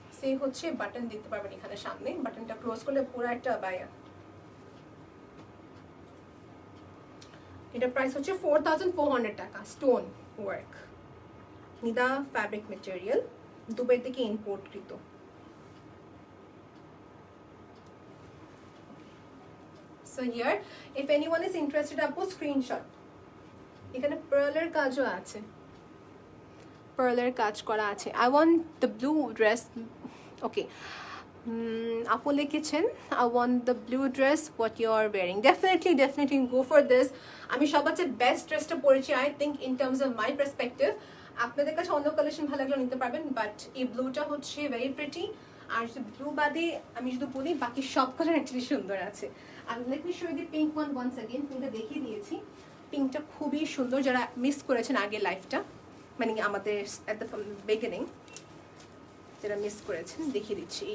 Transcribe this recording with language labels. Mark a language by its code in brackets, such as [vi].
[bn] সেই হচ্ছে বাটন দেখতে পারবেন এখানে সামনে, বাটনটা ক্লোজ করলে পুরো একটা আবায়া। এটা প্রাইস হচ্ছে 4400 টাকা, stone work, Nida fabric material, Dubai থেকে ইম্পোর্টকৃত। [en] So here, if anyone is interested, আপু screenshot. [bn] এখানে পার্লের কাজও আছে, পার্লের কাজ করা আছে। [en] I want the blue dress. Okay. [bn] আপু লিখেছেন [en] I want the blue dress what you are wearing. Definitely go for this. [bn] আমি সবচেয়ে বেস্ট ড্রেসটা পরেছি [en] I think in terms of my perspective. [bn] আপনাদের কাছে অন্য কালেকশন ভালো লাগলে নিতে পারবেন, বাট এই ব্লুটা হচ্ছে ভেরি প্রিটি। আর যদি ব্লু বাদে আমি যদি বলি বাকি সব কালার অ্যাকচুয়ালি সুন্দর আছে। [en] আর let me show you the pink one once again. [bn] পিঙ্কটা দেখিয়ে দিয়েছি, পিঙ্কটা খুবই সুন্দর। যারা মিস করেছেন আগে লাইফটা, মানে আমাদের এট দ্য বিগিনিং, যারা মিস করেছেন দেখিয়ে দিচ্ছি।